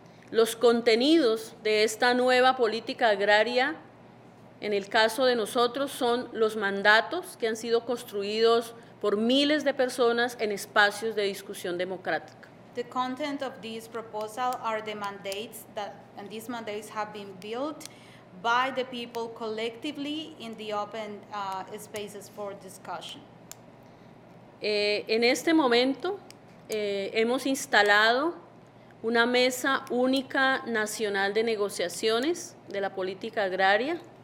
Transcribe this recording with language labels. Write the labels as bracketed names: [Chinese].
[Spanish] Los contenidos de esta nueva política agraria, en el caso de nosotros, son los mandatos que han sido construidos por miles de personas en espacios de discusión democrática. [English] The content of this proposal are the mandates and these mandates have been built by the people collectively in the open spaces for discussion. [Spanish] En este momento hemos instalado una mesa única nacional de negociaciones de la política agraria.